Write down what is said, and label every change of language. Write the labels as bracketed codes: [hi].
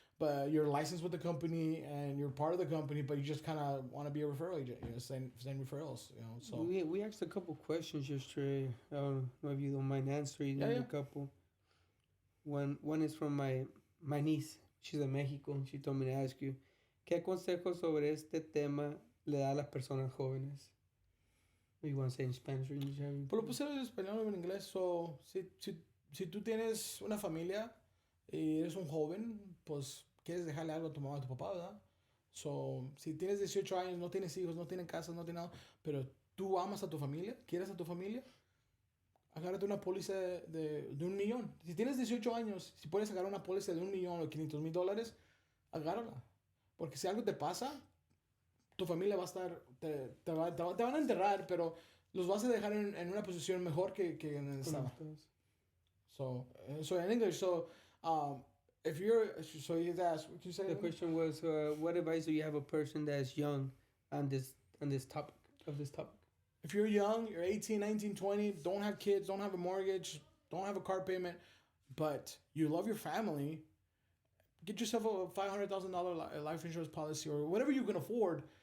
[en] But you're licensed with the company and you're part of the company. But you just kind of want to be a referral agent. Send referrals. So we asked a couple questions yesterday. I don't know if you don't mind answering a couple. One is from my niece. She's in Mexico. And she told me to ask you. [es] ¿Qué consejos sobre este tema le da a las personas jóvenes? [en] You want to say in Spanish or English? [es] Pues lo puse en español o en inglés. So, si tú tienes una familia y eres un joven, pues quieres dejarle algo a tu mamá o a tu papá, ¿verdad? So, si tienes 18 años, no tienes hijos, no tienes casa, no tienes nada, pero tú amas a tu familia, quieres a tu familia, agárrate una póliza de $1 millón. Si tienes 18 años, si puedes agarrar una póliza de $1 millón o $500,000, agárrala. Porque si algo te pasa, tu familia va a estar, te van a enterrar, pero los vas a dejar en una posición mejor que en donde estaba. [en] So in English, if you're, so you asked, what you say? The question was, what advice do you have a person that's young on this topic? If you're young, you're 18, 19, 20, don't have kids, don't have a mortgage, don't have a car payment, but you love your family, get yourself a $500,000 life insurance policy or whatever you can afford.